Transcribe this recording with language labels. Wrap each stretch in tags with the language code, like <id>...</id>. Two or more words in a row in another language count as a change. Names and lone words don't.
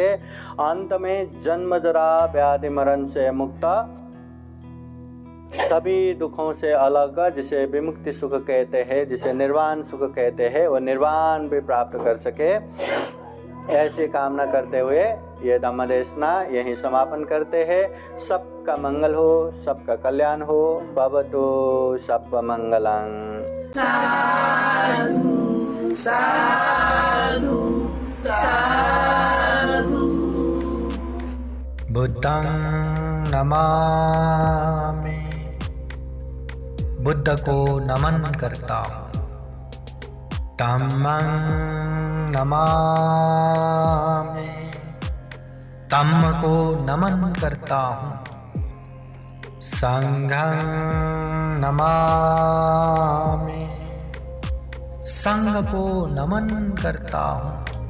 <hi>अंत में जन्म जरा व्याधि मरण से मुक्त, सभी दुखों से अलग, जिसे विमुक्ति सुख कहते हैं, जिसे निर्वाण सुख कहते हैं, वो निर्वाण भी प्राप्त कर सके। ऐसी कामना करते हुए ये धम्म देशना यहीं समापन करते हैं। सबका मंगल हो, सबका कल्याण हो।</hi> <pi>भवतु सबका मंगलं। साधु साधु साधु। बुद्धं नमामि,</pi> <hi>बुद्ध को नमन करता हूँ।</hi> <pi>धम्मं नमामि,</pi> <hi>धम्म को नमन करता हूँ।</hi> <pi>संघं नमामि,</pi> <hi>संघ को नमन करता हूँ।</hi>